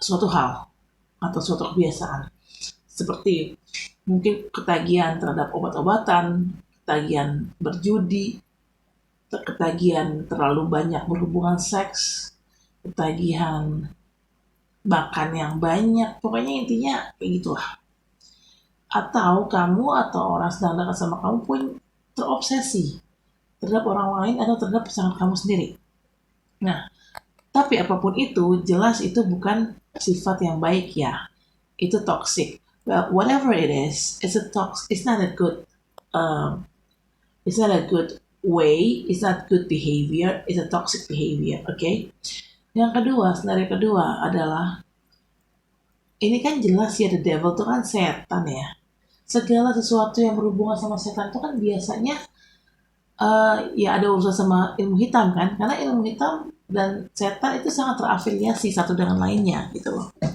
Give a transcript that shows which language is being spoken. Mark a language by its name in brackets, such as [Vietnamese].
[Indonesian] hal atau suatu kebiasaan, seperti mungkin ketagihan terhadap obat-obatan, ketagihan berjudi, ketagihan terlalu banyak berhubungan seks, ketagihan makan yang banyak, pokoknya intinya kayak gitulah. Atau kamu atau orang sedang dekat sama kamu pun terobsesi terhadap orang lain atau terhadap pasangan kamu sendiri. Nah, tapi apapun itu, jelas itu bukan sifat yang baik ya. Itu toxic. [English] Well, whatever it is, it's not a good it's not a good way, it's not good behavior, it's a toxic behavior, okay? [Indonesian] Yang kedua, skenario kedua adalah ini kan jelas ya, [English] the devil [Indonesian] itu kan setan ya. Segala sesuatu yang berhubungan sama setan itu kan biasanya ya ada urusan sama ilmu hitam kan, karena ilmu hitam dan setan itu sangat terafiliasi satu dengan lainnya gitu loh.